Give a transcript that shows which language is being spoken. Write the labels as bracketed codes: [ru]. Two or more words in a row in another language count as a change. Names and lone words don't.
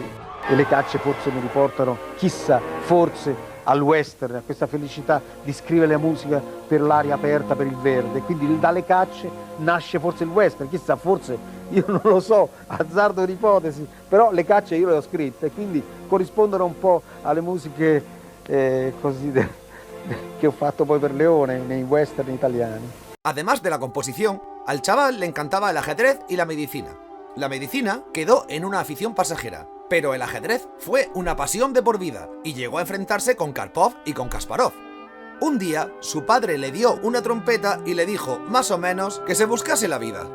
[it] E le cacce forse mi riportano, chissà, forse al western, a questa felicità di scrivere la musica per l'aria aperta, per il verde. Quindi dalle cacce nasce forse il western, chissà, forse, io non lo so, azzardo di ipotesi, però le cacce io le ho scritte, quindi corrispondono un po' alle musiche così que he fatto poi per Leone, nei western italiani. [es] Además de la composición, al chaval le encantaba el ajedrez y la medicina. La medicina quedó en una afición pasajera, pero el ajedrez fue una pasión de por vida y llegó a enfrentarse con Karpov y con Kasparov. Un día, su padre le dio una trompeta y le dijo, más o menos, que se buscase la vida.